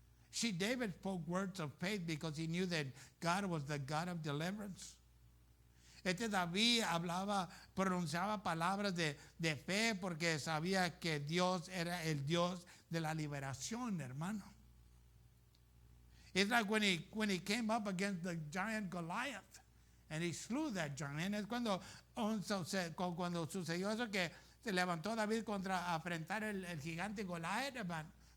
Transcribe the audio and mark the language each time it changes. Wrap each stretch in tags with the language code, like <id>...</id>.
<en>See, David spoke words of faith because he knew that God was the God of deliverance.</en> <es>David pronunciaba palabras de fe porque sabía que Dios era el Dios de la liberación, hermano.</es> <en>It's like when he came up against the giant Goliath and he slew that giant.</en> <es>Es cuando sucedió eso que se levantó David contra enfrentar el gigante Goliat, hermano.</es>